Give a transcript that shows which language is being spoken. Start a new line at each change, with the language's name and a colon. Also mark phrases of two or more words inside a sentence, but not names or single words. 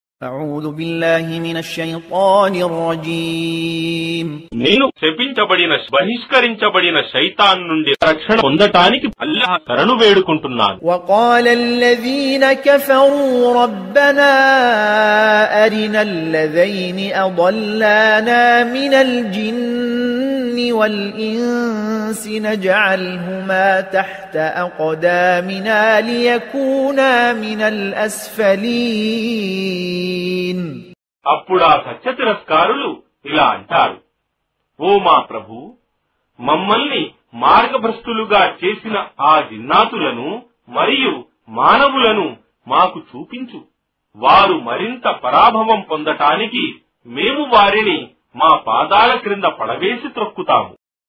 Arabic: أعوذ بالله من الشيطان الرجيم
Telugu: నేను శపించబడిన బహిష్కరించబడిన శైతాన్ నుండి రక్షణ పొందటానికి అల్లాహ్ శరణు వేడుకుంటున్నాను.
Arabic: وقال الذين كفروا ربنا أرنا الذين أضلانا من الجن والإنس نجعلهما تحت أقدامنا ليكونا من الأسفلين.
Telugu: అప్పుడు ఆ సత్య తిరస్కారులు ఇలా అంటారు, ఓ మా ప్రభు, మమ్మల్ని మార్గభ్రష్టులుగా చేసిన ఆ జిన్నాతులను మరియు మానవులను మాకు చూపించు. వారు మరింత పరాభవం పొందటానికి మేము వారిని మా పాదాల క్రింద పడవేసి త్రొక్కుతాము.